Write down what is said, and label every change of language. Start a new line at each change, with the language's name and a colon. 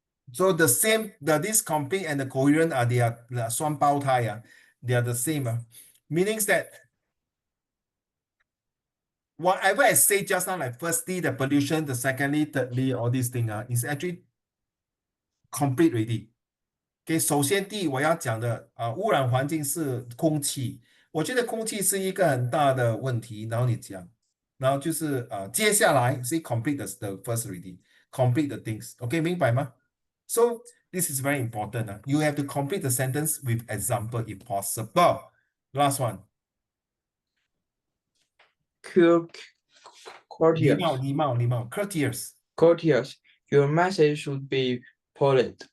English: So the same, this complete and the coherent they are
Chinese: 双胞胎,
English: they are the same. Meaning that whatever I say just now, like firstly, the pollution, the secondly, thirdly, all these things is actually complete already.
Chinese: Okay, 首先第一我要讲的污染环境是空气，我觉得空气是一个很大的问题，然后你讲，然后就是接下来是
English: complete the first already, complete the things.
Chinese: Okay, 明白吗?
English: So this is very important. You have to complete the sentence with example if possible. Last one. Courteous.
Chinese: 礼貌 courteous.
English: Courteous. Your message should be polite,